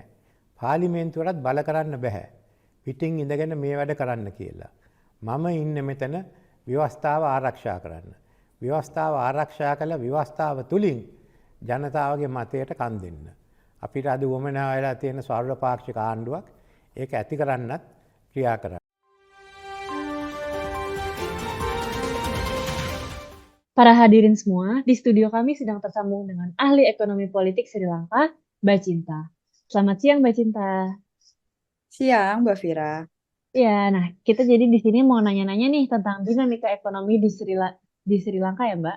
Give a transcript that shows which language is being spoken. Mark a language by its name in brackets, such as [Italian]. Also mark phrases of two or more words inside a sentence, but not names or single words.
[Sinhala] පාර්ලිමේන්තුවටත් බල කරන්න බෑ. පිටින් ඉඳගෙන මේ වැඩ කරන්න කියලා. මම ඉන්නේ මෙතන ව්‍යවස්ථාව ආරක්ෂා කරන්න. ව්‍යවස්ථාව ආරක්ෂා කළ ව්‍යවස්ථාව තුලින් ජනතාවගේ මතයට කන් දෙන්න. අපිට අද වමනා වෙලා තියෙන සර්වපාක්ෂික ආණ්ඩුවක් ඒක ඇති කරන්නත් ක්‍රියා කරන්න. [Indonesian] Para hadirin semua, di studio kami sedang tersambung dengan ahli ekonomi politik Sri Lanka, Mbak Cinta. Selamat siang, Mbak Cinta. Siang, Mbak Fira. Ya, nah kita jadi di sini mau nanya-nanya nih tentang dinamika ekonomi di Sri Lanka ya, Mbak.